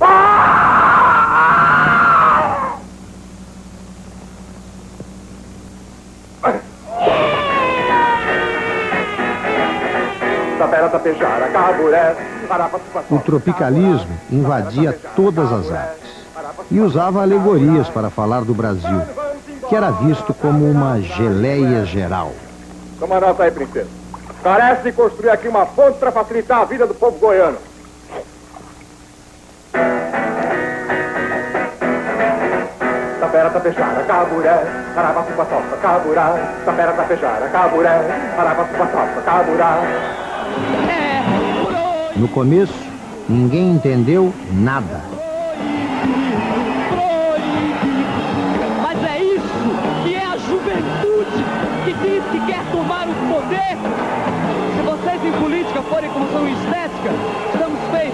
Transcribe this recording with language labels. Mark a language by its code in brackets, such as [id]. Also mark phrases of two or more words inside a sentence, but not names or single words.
[pt] O tropicalismo invadia todas as artes e usava alegorias para falar do Brasil, que era visto como uma geleia geral. Toma nota aí, princesa. Parece de construir aqui uma ponte para facilitar a vida do povo goiano. Tapera, tapejara, caburé, caravaçu, paçoca, caburá. Tapera, tapejara, caburé, caravaçu, paçoca, caburá. No começo, ninguém entendeu nada. Mas é isso que é a juventude que diz que quer tomar o poder. Se vocês em política forem como são em estética, estamos feitos.